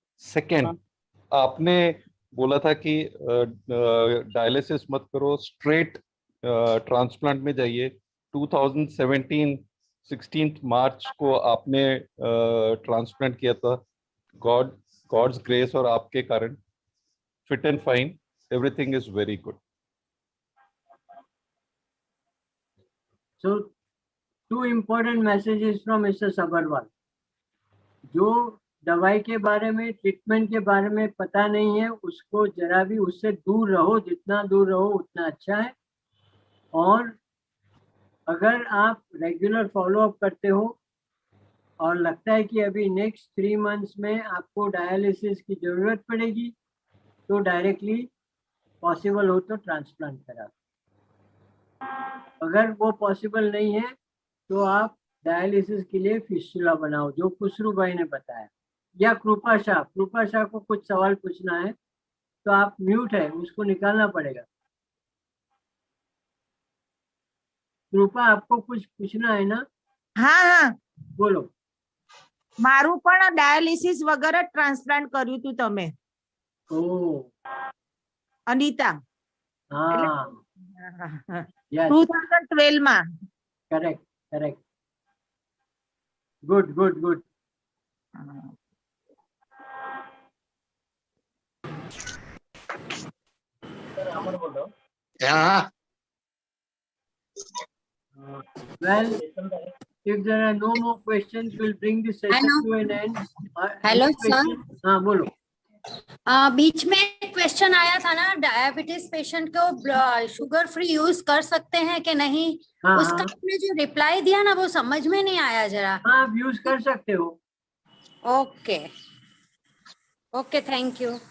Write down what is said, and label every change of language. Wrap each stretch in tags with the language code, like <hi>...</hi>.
<hi>Second, आपने बोला था कि डायलिसिस मत करो, स्ट्रेट ट्रांसप्लांट में जाइए। 2017 16 मार्च को आपने ट्रांसप्लांट किया था।</hi> <en>God's grace</en> <hi>और आपके कारण</hi> <en>Fit and fine, everything is very good. So, 2 important messages from Mr. Sabharwal.</en> <hi>जो दवाई के बारे में, ट्रीटमेंट के बारे में पता नहीं है, उसको जरा भी उससे दूर रहो, जितना दूर रहो उतना अच्छा है। और अगर आप रेगुलर फॉलोअप करते हो और लगता है कि अभी नेक्स्ट 3 मंथ्स में आपको डायलिसिस की जरूरत पड़ेगी, तो डायरेक्टली पॉसिबल हो तो ट्रांसप्लांट करा। अगर वो पॉसिबल नहीं है तो आप डायलिसिस के लिए फिस्टुला बनाओ, जो खुसरू भाई ने बताया, या कृपा शाह को कुछ सवाल पूछना है तो आप म्यूट है, उसको निकालना पड़ेगा। कृपा, आपको कुछ पूछना है ना? हाँ हाँ, बोलो।</hi> <gu>મારું પણ ડાયાલિસિસ વગર જ ટ્રાન્સપ્લાન્ટ કર્યું હતું તમે, ओ, અનિતા,</gu> <hi>हाँ, यस,</hi> <gu>2012 માં।</gu> <en>Correct correct, good good good. Well, if there are no more questions, we'll bring this session to an end. Hello, sir.</en> <hi>हाँ, बोलो। बीच में एक क्वेश्चन आया था ना, डायबिटीज पेशेंट को शुगर फ्री यूज कर सकते हैं कि नहीं? हाँ, उसका आपने जो रिप्लाई दिया ना, वो समझ में नहीं आया जरा। हाँ, आप यूज कर सकते हो।</hi> <en>Okay okay, thank you.</en>